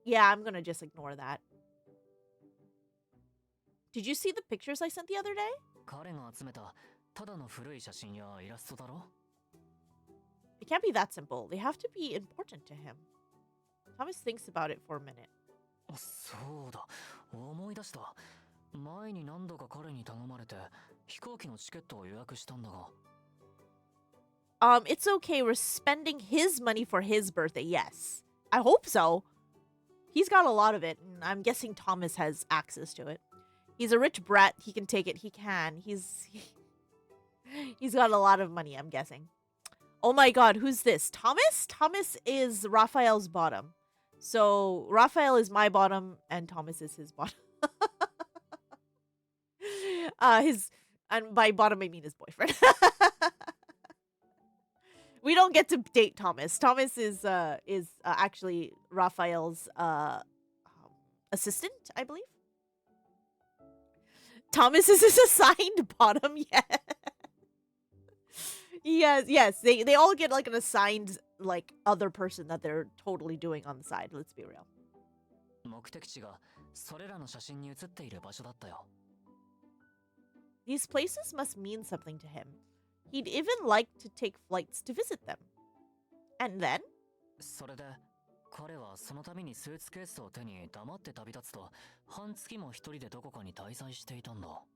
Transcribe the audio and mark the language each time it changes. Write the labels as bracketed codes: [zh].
[en] Yeah, I'm gonna just ignore that. Did you see the pictures I sent the other day? [ja] 彼が集めたただの古い写真やイラストだろ [en] It can't be that simple. They have to be important to him. Thomas thinks about it for a minute. [ja] そうだ思い出した前に何度か彼に頼まれて飛行機のチケットを予約したんだが [en] It's okay. We're spending his money for his birthday. Yes. I hope so. He's got a lot of it, and I'm guessing Thomas has access to it. He's a rich brat. He can take it. He can. He's got a lot of money, I'm guessing. Oh my god, who's this? Thomas? Thomas is Raphael's bottom. So, Raphael is my bottom, and Thomas is his bottom. And by bottom I mean his boyfriend. We don't get to date Thomas. Thomas is actually Raphael's assistant, I believe. Thomas is his assigned bottom, yeah. Yes. They all get like an assigned like other person that they're totally doing on the side. Let's be real. [ja] 目的地がそれらの写真に写っている場所だったよ [en] These places must mean something to him. He'd even like to take flights to visit them. And then? [ja] それで彼はその度にスーツケースを手に黙って旅立つと半月も一人でどこかに滞在していたんだ